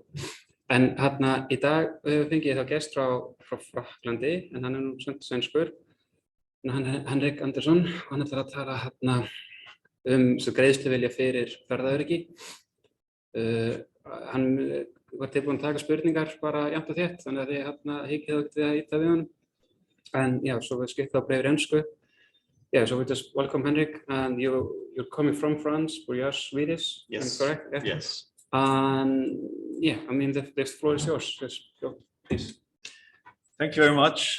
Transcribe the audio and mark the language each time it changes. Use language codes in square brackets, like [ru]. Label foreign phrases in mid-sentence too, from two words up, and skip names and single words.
[is] En í dag fengi ég þá gest frá Frakklandi, en hann nú sænskur. Henrik Andersson, hann ætlar að tala greiðsluvilja fyrir ferðamátum. Hann var tilbúinn að taka spurningar bara jafnt og þétt, þannig að þið hyggið þá getið að ýta við honum. [en] And yeah, so we'll skip up English. Yeah, so we just welcome Henrik, and you're coming from France, but you're Swedish. Yes. Correct? Yeah. Yes. Yeah, I mean the floor is yours. Just go, please. Thank you very much.